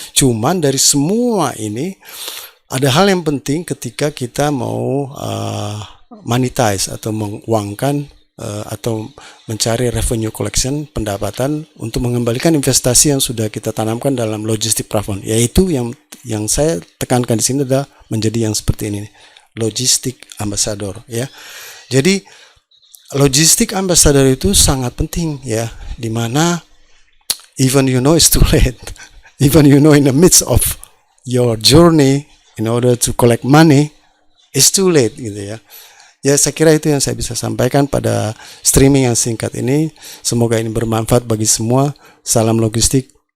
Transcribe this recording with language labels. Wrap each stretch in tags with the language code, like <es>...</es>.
<id>Cuman dari semua ini ada hal yang penting ketika kita mau monetize atau menguangkan atau mencari revenue collection, pendapatan untuk mengembalikan investasi yang sudah kita tanamkan dalam logistik platform, yaitu yang saya tekankan di sini adalah menjadi yang seperti ini, logistik ambassador ya. Jadi logistik ambassador itu sangat penting ya, dimana</id> <en>even you know it's too late, even you know in the midst of your journey in order to collect money, it's too late</en> <id>gitu ya. Ya, saya kira itu yang saya bisa sampaikan pada streaming yang singkat ini. Semoga ini bermanfaat bagi semua. Salam logistik.</id>